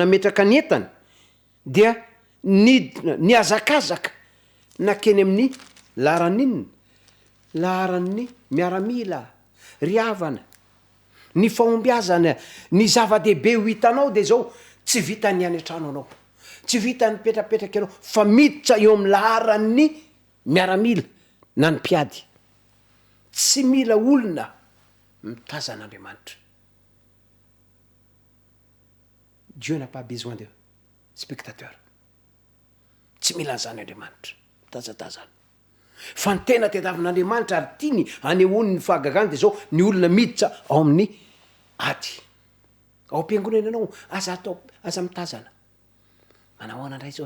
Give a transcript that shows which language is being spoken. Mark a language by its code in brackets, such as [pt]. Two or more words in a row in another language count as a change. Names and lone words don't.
[mg] nametraka ny entany dia ny azakazaka nakeny amin'ny laharan'inona laharan'ny miaramila ry havana ny fahombiazana ny zava-dehibe ho hitanao de zao tsy vita ny any an-trano anao tsy vita ny petrapetraka anao fa miditra eo amin'ny laharan'ny miaramila na ny mpiady tsy mila olona mitazan'andriamanitra. [fr] Dieu n'a pas besoin de spectateur. [mg] Tsy mila an'zany andriamanitra mitazatazana fa ny tena tediavin'andriamanitra ary tiany anehoany ny fahagagany de zao ny olona miditra ao amin'ny ady ao am-piangonana anao aza atao aza mitazana manahoana indray zao